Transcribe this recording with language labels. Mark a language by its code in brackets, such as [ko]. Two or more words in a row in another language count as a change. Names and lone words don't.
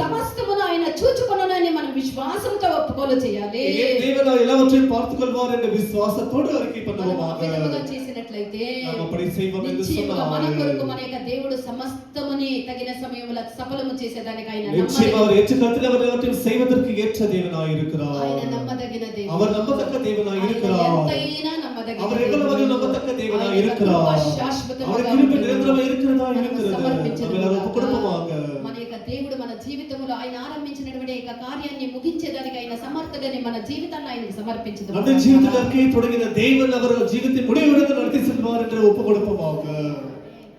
[te] సమస్తమును ఆయన చూచుకొనునని మనం విశ్వాసంతో ఒప్పుకోలు చేయాలి. [ta] தேவன் எல்லாவற்றையும் பார்த்துக்கொள்வார் என்ற விசுவாசத்தோடு அறிக்கை பண்ணுவோமாக. [te] విధముగా చేసినట్లయితే [ta] நாம் அப்படி செய்வோம் என்று [te] నిశ్చయముగా మన [ta] சொன்னால் [te] కొరకు మన యొక్క దేవుడు సమస్తముని తగిన సమయములో సఫలము చేసేదానికి ఆయన [ta] நிச்சயமாக அவர் ஏற்ற காலத்தில் அவர் எல்லாவற்றையும் செய்வதற்கு ஏற்ற தேவனாய் இருக்கிறார். [te] ఆయన నమ్మదగిన దేవుడు, [ta] அவர் நம்பத்தக்க தேவனாய் இருக்கிறார். [te] ఎంతైనా నమ్మదగిన [ta] அவர் எவ்வளவு நம்பத்தக்க தேவனாய் இருக்கிறார். அவர் [te] శాశ్వతంగా [ta] கிருபை நிரந்தரமாக இருக்கிறதா இருக்கிறது. [te] సమర్పించదు. [ta] நம்ம எல்லாரும் ஒப்புக்கொடுப்போமாக. [te] మన యొక్క దేవుడు మన జీవితంలో ఆయన ఆరంభించినటువంటి యొక్క కార్యాన్ని ముగించేదానికి ఆయన సమర్థుడని మన జీవితాన్ని ఆయనకు సమర్పించదు. [ta] நம்முடைய ஜீவிதத்திற்கு தொடங்கின தேவன் அவர் ஜீவித்தின் முடிவுடன் நடத்தி செல்வார் என்று ஒப்புக்கொடுப்போமாக.